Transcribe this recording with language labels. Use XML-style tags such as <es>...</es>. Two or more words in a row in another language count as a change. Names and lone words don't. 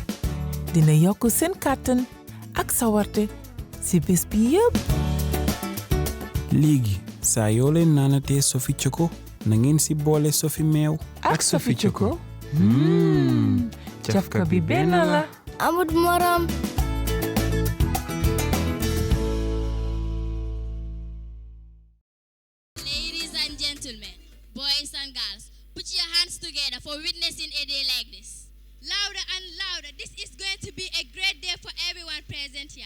<wo>dina yokk seen kàttan ak sawarte si bés bi yëpp. léegi saa yoo leen naanatee Sofi Choco na ngeen si boole Sofi meew ak Sofi Choco. cafka bi benn la. amut morom.</wo> <en>Ladies and gentlemen, boys and girls, put your hands together for witnessing a day like this. Louder and louder. This is going to be a great day for everyone present here.</en>